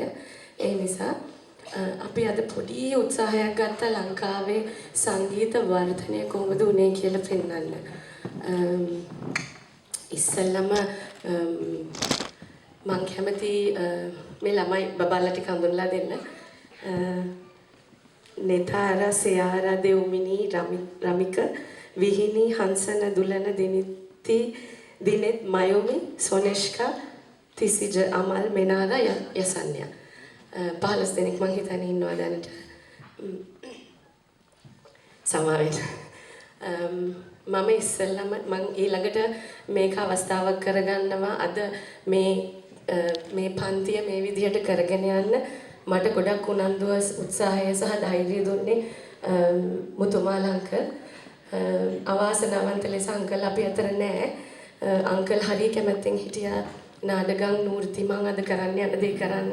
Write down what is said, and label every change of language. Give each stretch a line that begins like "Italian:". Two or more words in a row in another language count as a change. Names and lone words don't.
Sinhala: ඒ නිසා අපි අද පොඩි උත්සාහයක් ගත්තා ලංකාවේ සංගීත වර්ධනය කොහොමද උනේ කියලා පෙන්වන්න. ඉස්සෙල්ලම මම කැමති මේ ළමයි බබාලා ටික හඳුන්ලා දෙන්න. नेतारा सियारा देवमिनी रमिक विहिनी हंसन दुलन दिनिति दिनेत मायोमी सोनेश्का තිසිජ අමල් මෙනාලා යසන්‍ය 15 දෙනෙක් මං හිතන්නේ ඉන්නවා දැනට සමාවෙන්න මම ඉස්සෙල්ලම මං ඊළඟට මේක අවස්ථාවක් කරගන්නවා අද මේ පන්තිය මේ විදිහට කරගෙන යන්න මට ගොඩක් උනන්දුව උත්සාහය සහ ධෛර්යය දුන්නේ මුතුමාලා අංකල් අවාසනාවන්ත ලෙස අංකල් අපි අතර නැහැ අංකල් හරිය කැමැත්තෙන් හිටියා නාඩගම් නූර්ති මං අද කරන්න යන දේ කරන්න.